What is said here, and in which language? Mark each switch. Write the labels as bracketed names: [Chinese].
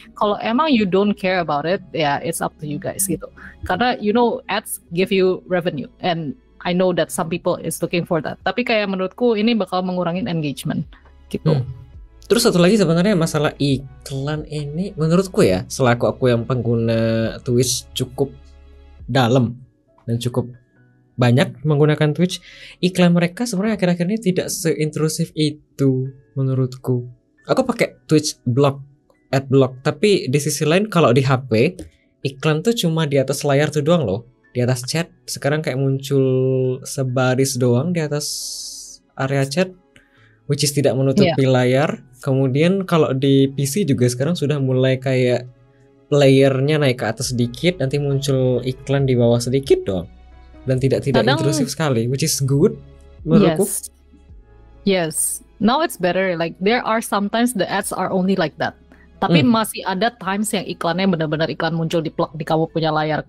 [Indonesian] Kalau emang [English] you don't care about it, [Indonesian] ya [English] it's up to you guys [Indonesian] gitu. Karena [English] you know ads give you revenue and I know that some people is looking for that. [Indonesian] Tapi kayak menurutku ini bakal mengurangin engagement gitu. Terus satu lagi sebenarnya masalah iklan ini menurutku ya, selaku aku yang pengguna Twitch cukup dalam dan cukup banyak menggunakan Twitch, iklan mereka sebenarnya akhir-akhir ini tidak seintrusif itu menurutku. Aku pakai Twitch block, ad block, tapi di sisi lain kalau di HP iklan tuh cuma di atas layar tuh doang loh. Di atas chat sekarang kayak muncul sebaris doang di atas area chat, [English] which is [Indonesian] tidak menutupi layar. Kemudian kalau di PC juga sekarang sudah mulai kayak layernya naik ke atas sedikit, nanti muncul iklan di bawah sedikit doang. Dan tidak intrusif sekali, [English] which is good [Indonesian] menurutku. [English] Yes. Now it's better. Like there are sometimes the ads are only like that. [Indonesian] Tapi masih ada times yang iklannya benar-benar iklan muncul di plug di kamu punya layar.